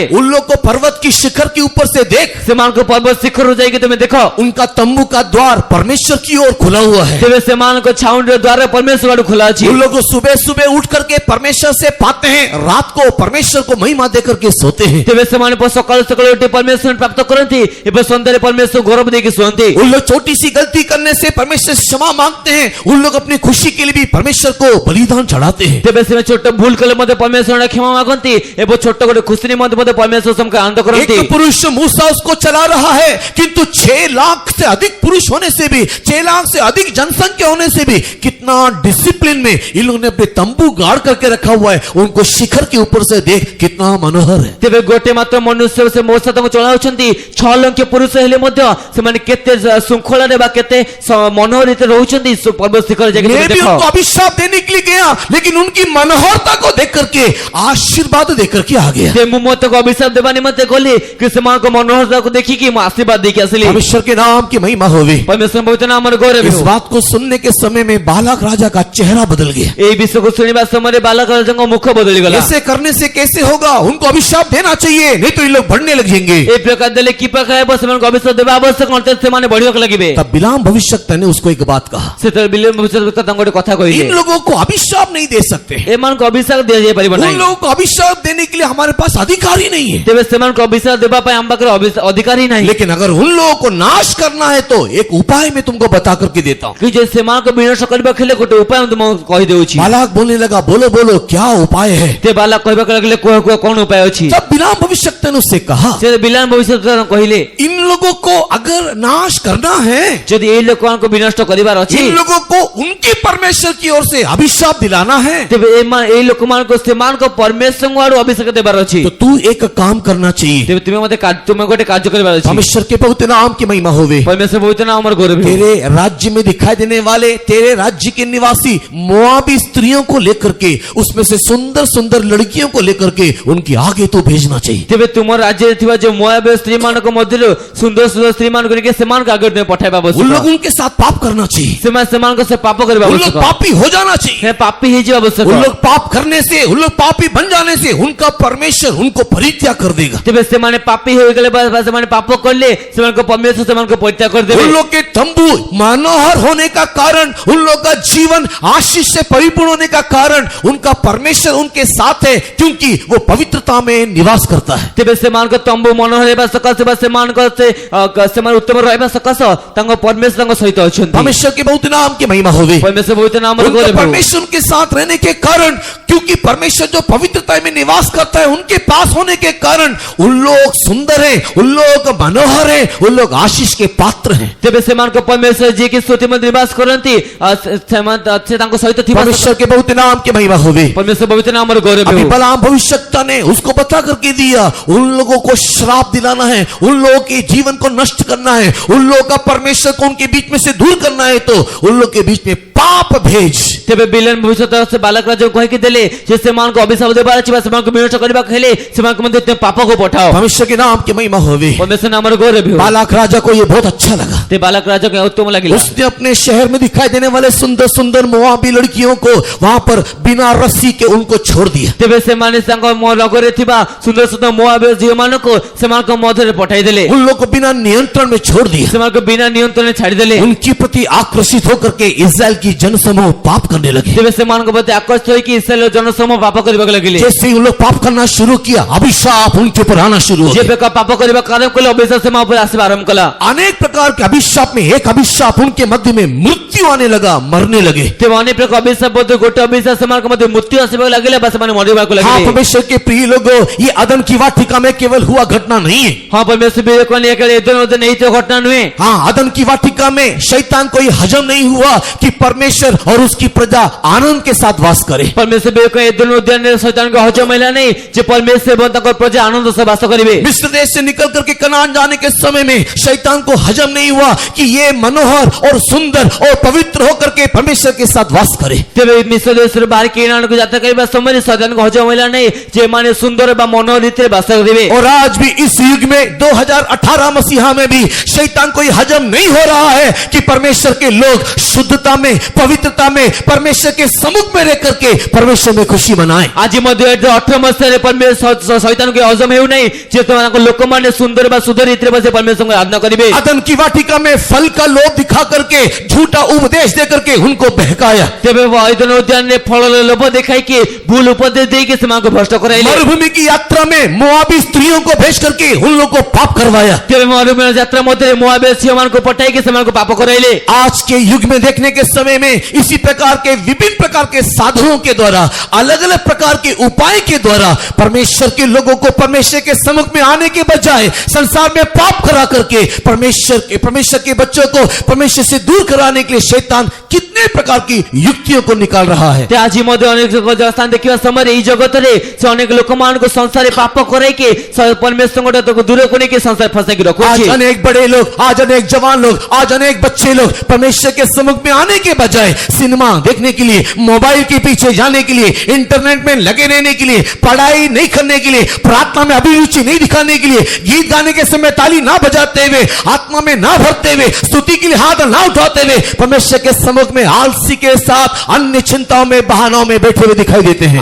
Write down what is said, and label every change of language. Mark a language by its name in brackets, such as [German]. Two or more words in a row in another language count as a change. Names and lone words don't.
[Hindi] उन लोग को पर्वत की शिखर के ऊपर से देख, [Odia] ସେମାନଙ୍କୁ ପର୍ବତ ଶିଖରରୁ ଯାଇକି ତମେ ଦେଖ, [Hindi] उनका तंबू का द्वार परमेश्वर की ओर खुला हुआ है। [Odia] ତେବେ ସେମାନଙ୍କ ଛାଉଣିର ଦ୍ୱାର ପରମେଶ୍ୱର ଆଡୁ ଖୋଲା ଅଛି। [Hindi] उन लोग सुबह सुबह उठ करके परमेश्वर से पाते हैं, रात को परमेश्वर को महिमा दे करके सोते हैं। [Odia] ତେବେ ସେମାନେ ସକାଳୁ ସକାଳୁ ଉଠି ପରମେଶ୍ୱର ପ୍ରାପ୍ତ କରନ୍ତି ଏବଂ ସନ୍ଧ୍ୟାରେ ପରମେଶ୍ୱର ଗୌରବ ଦେଇକି ଶୁଅନ୍ତି। [Hindi] उन लोग छोटी सी गलती करने से परमेश्वर से क्षमा मांगते हैं, उन लोग अपनी खुशी के लिए भी परमेश्वर को बलिदान चढ़ाते हैं। [Odia] ତେବେ ସେମାନେ ଛୋଟ ଭୁଲ କଲେ ମଧ୍ୟ ପରମେଶ୍ୱର କ୍ଷମା ମାଗନ୍ତି ଏବଂ ଛୋଟ ଗୋଟେ ଖୁସି ନିମନ୍ତେ ମଧ୍ୟ ପରମେଶ୍ୱର ସମଙ୍କ ଆନନ୍ଦ କରନ୍ତି। [Hindi] एक पुरुष मूसा उसको चला रहा है, किंतु 6 लाख से अधिक पुरुष होने से भी, 6 लाख से अधिक जनसंख्या होने से भी कितना डिसिप्लिन में इन लोगों ने अपने तंबू गाड़ करके रखा हुआ है। उनको शिखर के ऊपर से देख कितना मनोहर है। [Odia] ତେବେ ଗୋଟେ ମାତ୍ର ମନୁଷ୍ୟ ସେ ମୋସା ତାଙ୍କୁ ଚଳାଉଛନ୍ତି, 6 ଲକ୍ଷ ପୁରୁଷ ହେଲେ ମଧ୍ୟ ସେମାନେ କେତେ ଶୃଙ୍ଖଳାରେ ବା କେତେ ମନୋହରିତ ରହୁଛନ୍ତି। ପର୍ବତ ଶିଖର ଯାଇକି [Hindi] मैं भी [Odia] ଦେଖ, [Hindi] उनको अभिशाप देने के लिए गया, लेकिन उनकी मनोहरता को देख करके आशीर्वाद देकर के आ गया। [Odia] ସେ ମୁଁ ମୁଁ ମତେ ଅଭିଶାପ ଦେବା ନିମନ୍ତେ ଗଲି କି ସେମାନଙ୍କ ମନୋହରତାକୁ ଦେଖିକି ମୁଁ ଆଶୀର୍ବାଦ ଦେଇକି ଆସିଲି। [Hindi] परमेश्वर के नाम की महिमा होवे। [Odia] ପରମେଶ୍ୱର ପବିତ୍ର ନାମର ଗୌରବ [Hindi] इस [Odia] ହେଉ। [Hindi] बात को सुनने के समय में बालक राजा का चेहरा बदल गया। [Odia] ଏଇ ବିଷୟକୁ ଶୁଣିବା ସମୟରେ ବାଲକ ରାଜାଙ୍କ ମୁଖ ବଦଳିଗଲା। [Hindi] ऐसे करने से कैसे होगा? उनको अभिशाप देना चाहिए, नहीं तो ये लोग बढ़ने लगेंगे। [Odia] এই ପ୍ରକାର ଦେଲେ କି ପ୍ରକାର ହେବ? ସେମାନଙ୍କୁ ଅଭିଶାପ ଦେବା ଆବଶ୍ୟକ ନଥିଲେ ସେମାନେ ବଢିବାକୁ ଲାଗିବେ। [Hindi] तब बिलाम भविष्यद्वक्ता ने उसको एक बात कहा, [Odia] ସେତେବେଳେ ବିଲେମ ଭବିଷ୍ୟଦ୍ବକ୍ତା ତାଙ୍କୁ ଗୋଟେ କଥା କହିଲେ, [Hindi] इन लोगों को अभिशाप नहीं दे सकते। [Odia] ଏମାନଙ୍କୁ ଅଭିଶାପ ଦିଆଯାଇ ପାରିବ [Hindi] उन [Odia] ନାହିଁ। [Hindi] लोगों को अभिशाप देने के लिए हमारे पास अधिकार ही नहीं है। [Odia] ତେବେ ସେମାନଙ୍କୁ ଅଭିଶାପ ଦେବା ପାଇଁ ଆମ ପାଖରେ ଅଧିକାର ହିଁ ନାହିଁ। [Hindi] लेकिन अगर उन लोगों को नाश करना है तो एक उपाय मैं तुमको बता करके देता हूँ। [Odia] କି ଯେ ସେମାନଙ୍କୁ ବିନାଶ କରିବାକୁ ହେଲେ ଗୋଟେ ଉପାୟ ମୁଁ ତୁମକୁ କହିଦେଉଛି। [Hindi] बालक बोलने लगा, बोलो बोलो क्या उपाय है? [Odia] ସେ ବାଲକ କହିବାକୁ ଲାଗିଲେ କୁହ କୁହ କଣ ଉପାୟ ଅଛି? [Hindi] जब बिलाम भविष्यद्वक्ता ने उससे कहा, [Odia] ସେ ବିଲାମ ଭବିଷ୍ୟଦ୍ବକ୍ତା କହିଲେ, [Hindi] इन लोगों को अगर नाश करना है, [Odia] ଯଦି ଏଇ ଲୋକମାନଙ୍କୁ ବିନଷ୍ଟ କରିବାର ଅଛି, [Hindi] इन लोगों को उनके परमेश्वर की ओर से अभिशाप दिलाना है, [Odia] ତେବେ ଏଇ ଲୋକମାନଙ୍କୁ ସେମାନଙ୍କ ପରମେଶ୍ୱରଙ୍କ ଆଡୁ ଅଭିଷେକ ଦେବାର ଅଛି। [Hindi] तो तू एक काम करना चाहिए। [Odia] ତେବେ ତୁମେ ଗୋଟେ କାର୍ଯ୍ୟ କରିବାର ଅଛି। [Hindi] परमेश्वर के पवित्र नाम की महिमा होवे। [Odia] ପରମେଶ୍ୱର ପବିତ୍ର ନାମର ଗୌରବ ହେଉ। [Hindi] तेरे राज्य में दिखाई देने वाले तेरे राज्य के निवासी मोआबी स्त्रियों को लेकर के, उसमें से सुंदर सुंदर लड़कियों को लेकर के उनकी आगे तू भेजना चाहिए। [Odia] ତେବେ ତୁମ ରାଜ୍ୟରେ ଥିବା ଯେଉଁ ମୋଆବୀୟ ସ୍ତ୍ରୀମାନଙ୍କ ମଧ୍ୟରୁ ସୁନ୍ଦର ସୁନ୍ଦର ସ୍ତ୍ରୀମାନଙ୍କୁ ନେଇକି ସେମାନଙ୍କ ଆଗରେ ତୁମେ ପଠାଇବା [Hindi] उन [Odia] ଆବଶ୍ୟକ। [Hindi] लोगों के साथ पाप करना चाहिए। [Odia] ସେମାନେ ସେମାନଙ୍କ ସେ ପାପ କରିବା [Hindi] उन लोग [Odia] ଆବଶ୍ୟକ। [Hindi] पापी हो जाना चाहिए। [Odia] ସେ ପାପୀ ହେଇଯିବା ଆବଶ୍ୟକ। [Hindi] उन लोग पाप करने से, उन लोग पापी बन जाने से उनका परमेश्वर उनको परित्याग कर देगा। [Odia] ତେବେ ସେମାନେ ପାପୀ ହୋଇଗଲେ ବା ସେମାନେ ପାପ କଲେ ସେମାନଙ୍କ ପରମେଶ୍ୱର ସେମାନଙ୍କୁ ପରିତ୍ୟାଗ କରିଦେବେ। [Hindi] उन लोग के तंबू मनोहर होने का कारण, उन लोग का जीवन आशीष से परिपूर्ण होने का कारण उनका परमेश्वर उनके साथ है, क्योंकि वो पवित्रता में निवास करता है। [Odia] ତେବେ ସେମାନଙ୍କ ତମ୍ବୁ ମନୋହର ହେବା ସକାଶେ ବା ସେମାନଙ୍କ ସେମାନେ ଉତ୍ତମ ରହିବା ସକାଶ ତାଙ୍କ ପରମେଶ୍ୱର ତାଙ୍କ ସହିତ ଅଛନ୍ତି। [Hindi] परमेश्वर के बहुत नाम की महिमा होवे। [Odia] ପରମେଶ୍ୱର ପବିତ୍ର ନାମର [Hindi] उनका [Odia] ଗୌରବ ହେଉ। [Hindi] परमेश्वर उनके साथ रहने के कारण, क्योंकि परमेश्वर जो पवित्रता में निवास करता है उनके पास होने के कारण उन लोग सुंदर हैं, उन लोग मनोहर हैं, उन लोग आशीष के पात्र हैं। [Odia] ତେବେ ସେମାନଙ୍କ ପରମେଶ୍ୱର ଯିଏକି ସ୍ତୁତି ମଧ୍ୟ ନିବାସ କରନ୍ତି ସେ ତାଙ୍କ ସହିତ ଥିବା [Hindi] परमेश्वर के बहुत नाम की महिमा होवे। [Odia] ପରମେଶ୍ୱର ପବିତ୍ର ନାମର ଗୌରବ [Hindi] अभी [Odia] ହେଉ। [Hindi] बलाम भविष्यद्वक्ता ने उसको बता करके दिया, उन लोगों को श्राप दिलाना है, उन लोगों के जीवन को नष्ट करना है, उन लोगों का परमेश्वर को उनके बीच में से दूर करना है, तो उन लोग के बीच में पाप भेज। [Odia] ତେବେ ବିଲେନ ଭବିଷ୍ୟତ ସେ ବାଲକ ରାଜାକୁ କହିକି ଦେଲେ ଯେ ସେମାନଙ୍କୁ ଅଭିଶାପ ଦେବାର ଅଛି ବା ସେମାନଙ୍କୁ ବିନଷ୍ଟ କରିବାକୁ ହେଲେ ସେମାନଙ୍କୁ ମଧ୍ୟ ତୁମେ ପାପକୁ ପଠାଅ। [Hindi] परमेश्वर के नाम की महिमा होवे। [Odia] ପରମେଶ୍ୱର ନାମର ଗୌରବ ହେଉ। [Hindi] बालक राजा को ये बहुत अच्छा लगा। [Odia] ते ବାଲକ ରାଜାକୁ ଏହା ଉତ୍ତମ ଲାଗିଲା। [Hindi] उसने अपने शहर में दिखाई देने वाले सुंदर सुंदर मोआबी लड़कियों को वहां पर बिना रस्सी के उनको छोड़ दिया। [Odia] ତେବେ ସେମାନେ ତାଙ୍କ ନଗରରେ ଥିବା ସୁନ୍ଦର ସୁନ୍ଦର ମୋଆବୀୟ ଝିଅମାନଙ୍କୁ ସେମାନଙ୍କ ମଧ୍ୟରେ ପଠାଇଦେଲେ। [Hindi] उन लोग को बिना नियंत्रण में छोड़ दिया। [Odia] ସେମାନଙ୍କୁ ବିନା ନିୟନ୍ତ୍ରଣରେ ଛାଡ଼ିଦେଲେ। [Hindi] उनके प्रति आकर्षित होकर के इस्राएल की जनसमूह पाप करने लगे। [Odia] ତେବେ ସେମାନଙ୍କ ପ୍ରତି ଆକର୍ଷିତ ହୋଇକି ଇସ୍ରାଏଲର ଜନସମୂହ ପାପ କରିବାକୁ ଲାଗିଲେ। [Hindi] जैसे ही उन लोग पाप करना शुरू किया, अभिशाप उनके ऊपर आना शुरू हो [Odia] जे [Hindi] गया। [Odia] ପ୍ରକାର ପାପ କରିବା ଆରମ୍ଭ କଲେ ଅଭିଶାପ ସେମାନଙ୍କ ଉପରେ ଆସିବା ଆରମ୍ଭ କଲା। [Hindi] अनेक प्रकार के अभिशाप में एक अभिशाप उनके मध्य में मृत्यु आने लगा, मरने लगे। [Odia] ତେବେ ଅନେକ ପ୍ରକାର ଅଭିଶାପ ମଧ୍ୟ ଗୋଟେ ଅଭିଶାପ ସେମାନଙ୍କ ମଧ୍ୟରେ ମୃତ୍ୟୁ ଆସିବାକୁ ଲାଗିଲା ବା ସେମାନେ ମରିବାକୁ [Hindi] हाँ [Odia] ଲାଗିଲେ। [Hindi] परमेश्वर के प्रिय लोगों, ये अदन की वाटिका में केवल हुआ घटना नहीं है। [Odia] ହଁ ପରମେଶ୍ୱର ବିବେକମାନେ ଏକାଳେ ଏଦିନ ମଧ୍ୟ ନେଇଥିବା ଘଟଣା ନୁହେଁ। [Hindi] हाँ, अदन की वाटिका में शैतान को ये हजम नहीं हुआ कि परमेश्वर और उसकी प्रजा आनंद के साथ वास करे। [Odia] ପରମେଶ୍ୱର ବିବେକ ଏଦିନ ଉଦ୍ୟାନରେ ଶୈତାନଙ୍କ ହଜମ ହେଲା ନାହିଁ ଯେ ପରମେଶ୍ୱର ଏବଂ ତାଙ୍କ ପ୍ରଜା ଆନନ୍ଦ ସହ ବାସ କରିବେ। [Hindi] मिस्र देश से निकल करके कनान जाने के समय में शैतान को हजम नहीं हुआ कि ये मनोहर और सुंदर और पवित्र होकर के परमेश्वर के साथ वास करे। [Odia] ତେବେ ମିଶ୍ର ଦେଶରୁ ବାହାରି କେନାନକୁ ଯାତ୍ରା କରିବା ସମୟରେ ଶୈତାନଙ୍କ ହଜମ ହେଲା ନାହିଁ ଯେ ଏମାନେ ସୁନ୍ଦର ବା ମନୋହର ରୀତିରେ ବାସ କରିବେ। [Hindi] और आज भी इस युग में 2018 मसीहा में भी शैतान को ये हजम नहीं हो रहा है कि परमेश्वर के लोग शुद्धता में, पवित्रता में, परमेश्वर के सम्मुख में रह करके परमेश्वर में खुशी मनाएं। [Odia] ଆଜି ମଧ୍ୟ 18 ମସିହାରେ ଶୈତାନକୁ ହଜମ ହେଉନାହିଁ ଯେ ସେମାନଙ୍କ ଲୋକମାନେ ସୁନ୍ଦର ବା ଶୁଦ୍ଧ ରୀତିରେ ବସି ପରମେଶ୍ୱରଙ୍କୁ ଆରାଧନା କରିବେ। [Hindi] अदन की वाटिका में फल का लोभ दिखा करके झूठा उपदेश दे करके उनको बहकाया। [Odia] ତେବେ ଏଦିନ ଉଦ୍ୟାନରେ ଫଳର ଲୋଭ ଦେଖାଇକି ଭୁଲ ଉପଦେଶ ଦେଇକି ସେମାନଙ୍କୁ ଭ୍ରଷ୍ଟ କରାଇଲେ। [Hindi] मरुभूमि की यात्रा में मोआबी स्त्रियों को भेज करके उन लोगों को पाप करवाया। [Odia] ତେବେ ମରୁଭୂମି ଯାତ୍ରା ମଧ୍ୟରେ ମୋଆବୀୟ ଝିଅମାନଙ୍କୁ ପଠାଇକି ସେମାନଙ୍କୁ ପାପ କରାଇଲେ। [Hindi] आज के युग में देखने के समय में इसी प्रकार के विभिन्न प्रकार के साधनों के द्वारा, अलग अलग प्रकार के उपाय के द्वारा परमेश्वर के लोगों को परमेश्वर के सम्मुख में आने के बजाय संसार में पाप करा करके परमेश्वर के बच्चों को परमेश्वर से दूर कराने के लिए शैतान कितने प्रकार की युक्तियों को निकाल रहा है। [Odia] ते ଆଜି ମଧ୍ୟ ଅନେକ ସ୍ଥାନ ଦେଖିବା ସମୟରେ ଏଇ ଜଗତରେ ସେ ଅନେକ ଲୋକମାନଙ୍କୁ ସଂସାରରେ ପାପ କରାଇକି ପରମେଶ୍ୱରଙ୍କ ଠାରୁ ଦୂରକୁ ନେଇକି ସଂସାର ଫସାଇକି [Hindi] आज [Odia] ରଖୁଛି। [Hindi] अनेक बड़े लोग, आज अनेक जवान लोग, आज अनेक बच्चे लोग परमेश्वर के सम्मुख में आने के बजाय सिनेमा देखने के लिए, मोबाइल के पीछे जाने के लिए, इंटरनेट में लगे रहने के लिए, पढ़ाई नहीं करने करने के लिए, प्रार्थना में अभिरुचि नहीं दिखाने के लिए, गीत गाने के समय ताली ना बजाते हुए, आत्मा में ना भरते हुए, स्तुति के लिए हाथ ना उठाते हुए, परमेश्वर के सम्मुख में आलसी के साथ अन्य चिंताओं में, बहानों में बैठे हुए दिखाई देते हैं।